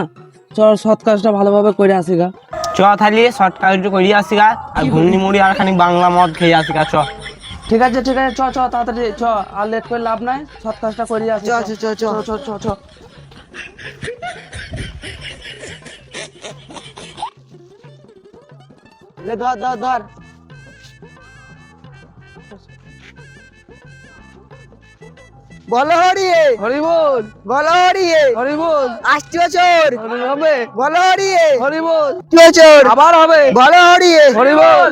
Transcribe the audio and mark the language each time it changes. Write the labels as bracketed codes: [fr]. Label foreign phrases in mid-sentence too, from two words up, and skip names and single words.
[bn] চল সৎ কাজটা ভালোভাবে করে আসি গা। চ তাহলে শর্টকাট একটু করিয়ে আসি গা, আর ঘুমনি মুড়ি আর খানিক বাংলা মদ খেয়ে আসি গা। চ ঠিক আছে ঠিক আছে, চ চ তাড়াতাড়ি চ, আর লেট করে লাভ নাই, সৎ কাজটা করে আসি। চ চ চ চ চ চ চ চ। লে ধর ধর ধর। বলো হরিয়ে, হরি বল, বলো হরিয়ে, হরি বল, আসছি বছর হবে, বলো হরিয়ে, হরি বল, আসছি বছর আবার হবে, বলো হরিয়ে, হরি বল,